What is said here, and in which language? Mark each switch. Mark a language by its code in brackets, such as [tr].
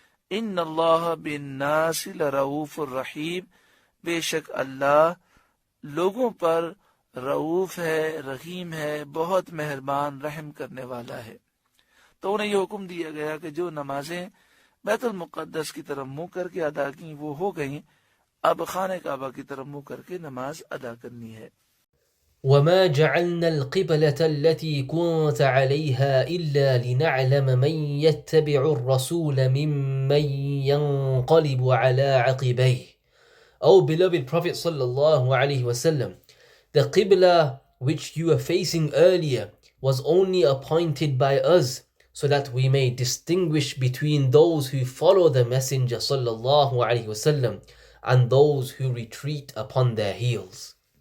[ar] ان اللہ بالناس لرؤوف الرحیم، [ur] بے شک اللہ لوگوں پر رؤوف ہے، رحیم ہے، بہت مہربان رحم کرنے والا ہے۔ تو انہیں یہ حکم دیا گیا کہ جو نمازیں بیت المقدس کی طرف منہ کر کے ادا کی وہ ہو گئیں، اب خانہ کعبہ کی طرف منہ کر کے نماز ادا کرنی ہے۔ [ar] وما جعلنا القبلة التي كنت عليها إلا لنعلم من يتبع الرسول ممن ينقلب على عقبيه. [en] O beloved Prophet sallallahu alaihi wasallam, the Qibla which you were facing earlier was only appointed by us so that we may distinguish between those who follow the Messenger sallallahu alaihi wasallam and those who retreat upon their heels.